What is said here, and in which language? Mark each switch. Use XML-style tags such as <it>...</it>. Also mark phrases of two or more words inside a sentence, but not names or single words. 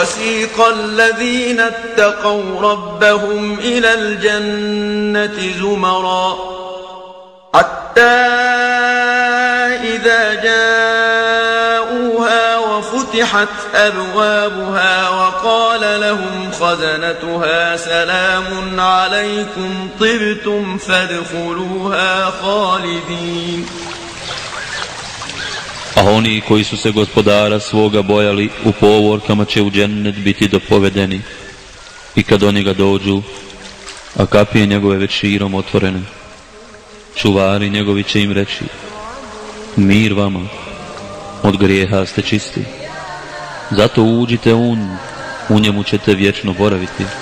<ar>وسيق الذين اتقوا ربهم إلى الجنة زمرا حتى إذا جاءوها وفتحت أبوابها وقال لهم خزنتها سلام عليكم طبتم فادخلوها خالدين.</ar> <bs>A oni koji su se gospodara svoga bojali u povorkama će u džennet biti dopovedeni i kad oni ga dođu, a kapije njegove već širom otvorene, čuvari njegovi će im reći: mir vama, od grijeha ste čisti, zato uđite u njemu ćete vječno boraviti.</bs>